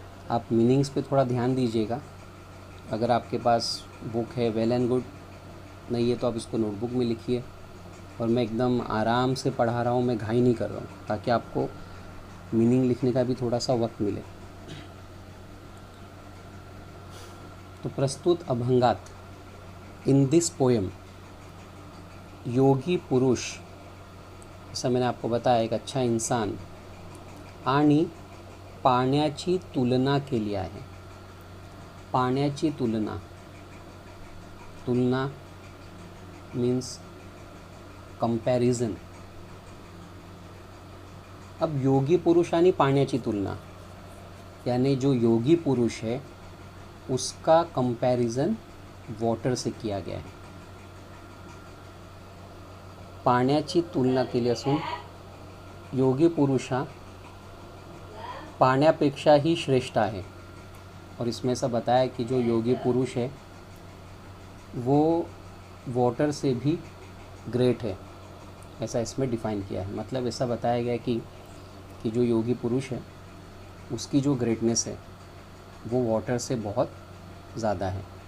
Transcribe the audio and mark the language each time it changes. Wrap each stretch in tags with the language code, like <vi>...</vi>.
<hi>आप मीनिंग्स पे थोड़ा ध्यान दीजिएगा। अगर आपके पास बुक है वेल एंड गुड, नहीं है तो आप इसको नोटबुक में लिखिए। और मैं एकदम आराम से पढ़ा रहा हूँ, मैं घाई नहीं कर रहा हूँ, ताकि आपको मीनिंग लिखने का भी थोड़ा सा वक्त मिले।</hi> <mr>तो प्रस्तुत अभंगात</mr> <en>in this poem,</en> <hi>योगी पुरुष, जैसा मैंने आपको बताया एक अच्छा इंसान,</hi> <mr>आणि पाण्याची तुलना केली आहे। पाण्याची तुलना, तुलना मीन्स कंपैरिजन।</mr> <hi>अब</hi> <mr>योगी पुरुष आणि पाण्याची तुलना,</mr> <hi>यानी जो योगी पुरुष है उसका कंपैरिजन वाटर से किया गया है।</hi> <mr>पाण्याची तुलना केली असून योगी पुरुष हा पाण्यापेक्षाही श्रेष्ठ आहे।</mr> <hi>और इसमें ऐसा बताया कि जो योगी पुरुष है वो वाटर से भी ग्रेट है, ऐसा इसमें डिफ़ाइन किया है। मतलब ऐसा बताया गया कि जो योगी पुरुष है उसकी जो ग्रेटनेस है वो वाटर से बहुत ज़्यादा है।</hi>